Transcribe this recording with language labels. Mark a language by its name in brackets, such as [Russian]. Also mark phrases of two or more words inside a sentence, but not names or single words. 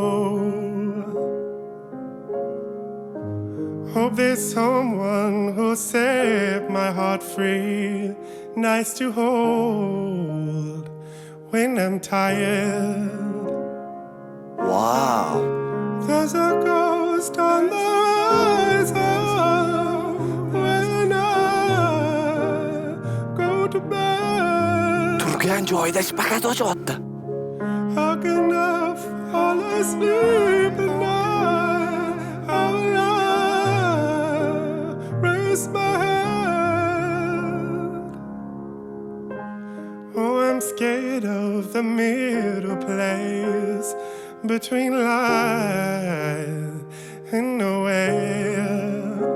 [English] Hope there's someone who'll set my heart free, nice to hold when I'm tired. Wow. There's a ghost on the horizon when I go to bed. [Uzbek] Turgan joyida shpakat ochyapti. [English] How can I fall asleep at night? How will I raise my head? Oh, I'm scared of the middle place between life and nowhere.